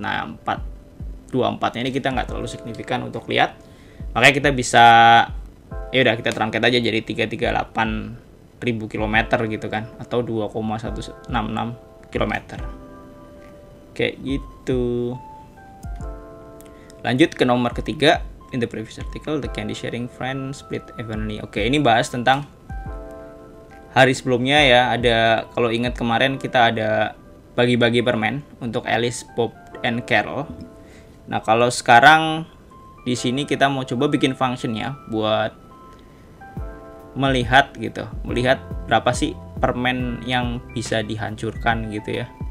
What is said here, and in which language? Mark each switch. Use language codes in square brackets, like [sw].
[id] Nah, 424-nya ini kita nggak terlalu signifikan untuk lihat, makanya kita bisa, ya udah kita truncat aja jadi 338.000 km gitu kan, atau 2,166 km kayak gitu. Lanjut ke nomor ketiga. [en] In the previous article, the candy sharing friend split evenly. [id] Oke, ini bahas tentang hari sebelumnya ya. Ada, kalau ingat kemarin kita ada bagi-bagi permen untuk Alice, Bob, and Carol. Nah, kalau sekarang di sini kita mau coba bikin functionnya buat melihat berapa sih permen yang bisa dihancurkan gitu ya.